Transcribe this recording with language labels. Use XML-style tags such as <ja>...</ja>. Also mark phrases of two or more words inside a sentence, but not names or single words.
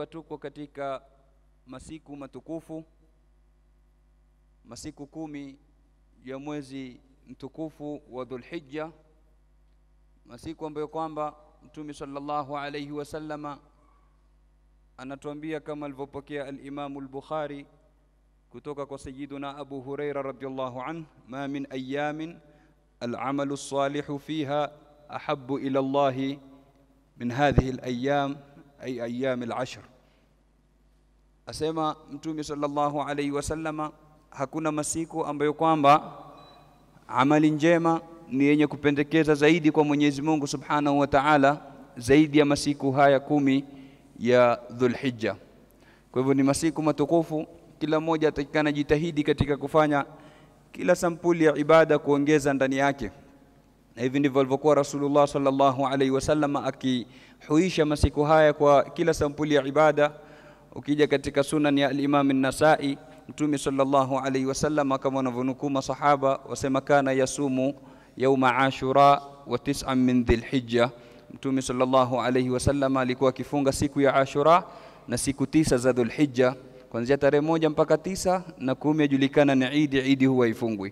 <sw>tuko katika masiku matukufu, masiku 10 ya mwezi mtukufu wa Dhulhijja, masiku ambayo kwamba Mtume</sw> <ar>صلى الله عليه وسلم</ar> <sw>anatuambia kama alivyopokea al-Imam al-Bukhari kutoka kwa Sayyiduna Abu Huraira</sw> <ar>رضي الله عنه, ما من أيام العمل الصالح فيها أحب إلى الله من هذه الأيام أي أيام العشر.</ar> <sw>Asema Mtume</sw> <ar>صلى الله عليه وسلم</ar> <sw>hakuna masiku ambayo kwamba amali njema ni yenye kupendekeza zaidi kwa Mwenyezi Mungu</sw> <ar>سبحانه وتعالى</ar> <sw>zaidi ya masiku haya 10 ya Dhulhijja. Kwa hivyo ni masiku matukufu, kila mmoja atakikana jitahidi katika kufanya kila sampuli ya ibada kuongeza ndani yake. Na hivi ndivyo alivyokuwa Rasulullah</sw> <ar>صلى الله عليه وسلم</ar> <sw>akihuisha masiku haya kwa kila sampuli ya ibada. Ukija katika sunan ya al-Imam an-Nasa'i, Mtume</sw> <ar>صلى الله عليه وسلم</ar> <sw>kama wanavyonukuu masahaba wasema</sw> <ar>كان يصوم يوم عاشوراء و9 من ذي الحجة.</ar> <sw>Mtume</sw> <ar>صلى الله عليه وسلم</ar> <sw>alikuwa akifunga siku ya Ashura na siku 9 za Dhulhijja, kuanzia tarehe 1 mpaka 9, na 10 yajulikana ni Eid huwa ifungwi.</sw>